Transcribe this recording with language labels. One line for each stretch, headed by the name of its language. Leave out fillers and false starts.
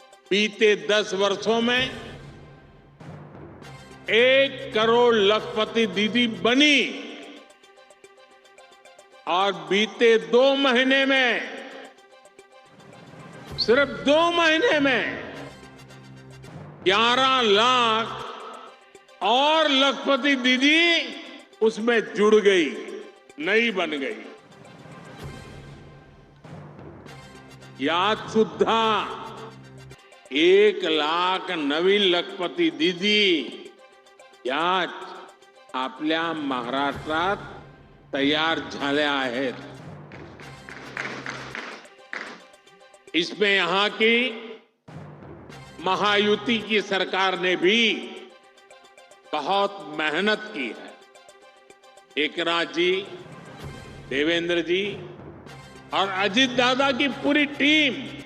Hindi: बीते 10 वर्षों में 1 करोड़ लखपति दीदी बनी और बीते 2 महीने में, सिर्फ 2 महीने में 11 लाख और लखपति दीदी उसमें जुड़ गई, नई बन गई।
Marathi: यात सुद्धा 1 लाख नवीन लखपती दीदी यात आपल्या महाराष्ट्रात तयार झाल्या आहेत।
Hindi: इसमें यहां की महायुति की सरकार ने भी बहुत मेहनत की है। एकनाथ जी, देवेंद्र जी और अजीत दादा की पूरी टीम